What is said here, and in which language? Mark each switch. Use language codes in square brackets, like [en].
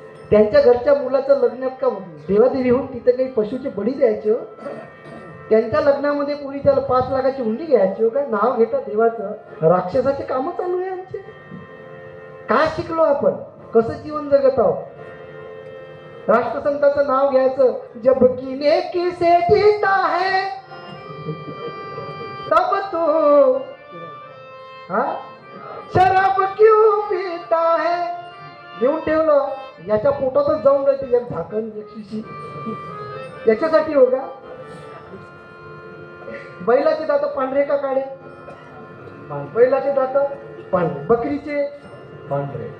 [mr] त्यांच्या घरच्या मुलाचं लग्न का देवादेवी होऊन तिथे काही पशुचे बळी द्यायचे हो? त्यांच्या लग्नामध्ये पुरी त्याला 5 लाखाची हुंडी घ्यायची हो का? नाव घेता देवाचं. राक्षसाचे कामं चालू आहे आमचे. काय शिकलो आपण? कसं जीवन जगत आहोत? राष्ट्रसंताचं नाव घ्यायचं. [hi] जब कीने किसे जीता है तब तो शराब क्यों पीता है. [mr] घेऊन ठेवलं. याच्या पोटातच जाऊन राहते एक झाकण, एक शिशी. याच्यासाठी हो का? बैलाचे दात पांढरे का काळे? बैलाचे दात पांढरे, बकरीचे पांढरे.